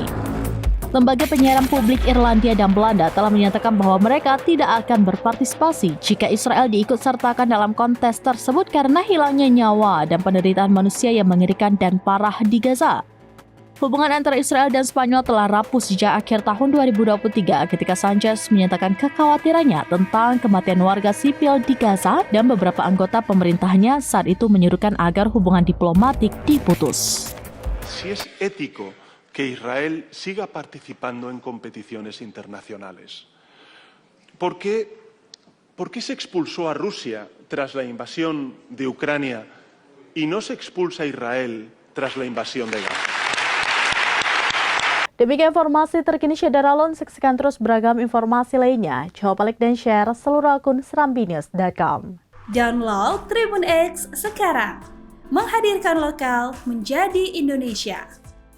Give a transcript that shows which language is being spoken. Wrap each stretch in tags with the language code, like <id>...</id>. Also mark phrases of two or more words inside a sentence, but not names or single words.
<id>Lembaga penyiaran publik Irlandia dan Belanda telah menyatakan bahwa mereka tidak akan berpartisipasi jika Israel diikutsertakan dalam kontes tersebut karena hilangnya nyawa dan penderitaan manusia yang mengerikan dan parah di Gaza. Hubungan antara Israel dan Spanyol telah rapuh sejak akhir tahun 2023 ketika Sanchez menyatakan kekhawatirannya tentang kematian warga sipil di Gaza dan beberapa anggota pemerintahnya saat itu menyerukan agar hubungan diplomatik diputus.</id> <es>Si es ético que Israel siga participando en competiciones internacionales. ¿Por qué se expulsó a Rusia tras la invasión de Ucrania y no se expulsa a Israel tras la invasión de Gaza?</es> <id>Demikian informasi terkini Syederalun, saksikan terus beragam informasi lainnya. Coba like dan share seluruh akun serambinews.com. Download Tribun X sekarang, menghadirkan lokal menjadi Indonesia.</id>